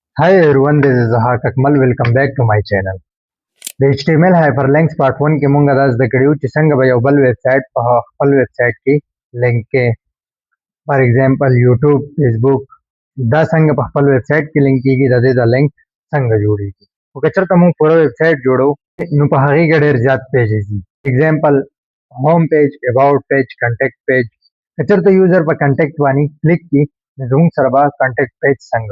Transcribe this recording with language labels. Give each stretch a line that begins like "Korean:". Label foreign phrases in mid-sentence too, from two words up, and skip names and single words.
English: Hi everyone, this is Zahak Akmal. Welcome back to my channel. The HTML Hyperlinks Part 1
Pashto: کې مونږ دا زده کړیو چې څنګه به یو بل ویب سایټ په خپل ویب سایټ کې لینک کې
English: for example
Pashto: یوټیوب فیسبوک دا څنګه په خپل ویب سایټ کې لینک کیږي د دې د لینک څنګه جوړیږي او که چېرته مونږ پوره ویب سایټ جوړو نو په هغې کې ډېر زیات پیجز دي
English: example home page about page contact page
Pashto: که چېرته یوزر په کنټیکټ باندې کلیک کړي نو زموږ سره به
English: contact page
Pashto: څنګه